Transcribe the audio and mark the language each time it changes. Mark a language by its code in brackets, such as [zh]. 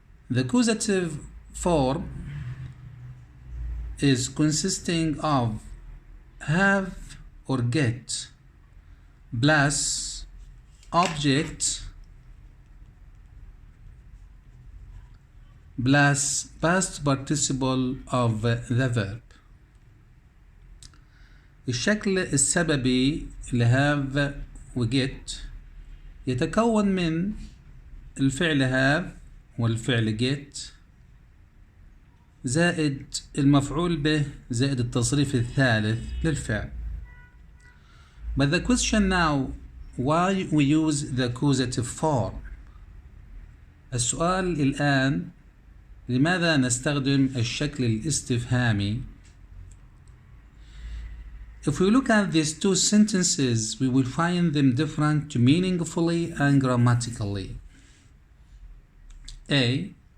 [en] The causative form is consisting of have or get plus object plus past participle of the verb. [ar] الشكل السببي لهاف وجيت يتكون من الفعل هاف والفعل جيت زائد المفعول به زائد التصريف الثالث للفعل. [en] But the question now, why we use the causative form? [ar] السؤال الآن، لماذا نستخدم الشكل الاستفهامي؟ [en] If we look at these two sentences, we will find them different meaningfully and grammatically. A.